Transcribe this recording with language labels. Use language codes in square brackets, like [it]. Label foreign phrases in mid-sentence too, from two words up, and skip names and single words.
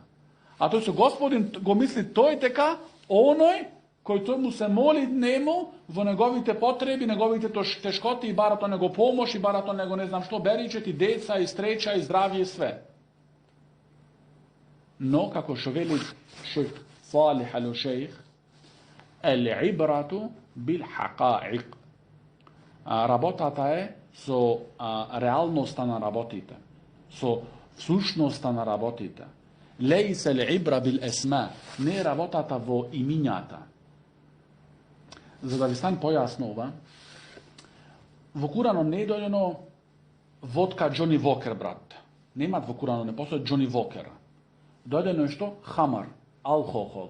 [mk] А тој со господин го мисли тој дека оној кој тој му се моли нему во неговите потреби, неговите тешкоти и барато него помош и барато него не знам што, беричет и деца и среќа и здравје и све. Но како што вели шех Салих ал-Шейх, [ar] العبرة بالحقائق. [mk] Работата е со реалноста на работите, со сушноста на работите. [ar] ليس العبرة بالأسماء, [mk] не работата во имињата. За да ви стане појасно ова, во Куранот не е дојдено водка Джони Вокер, брат. Немат во Куранот, не постои Джони Вокер. Дојде нешто хамар, алкохол.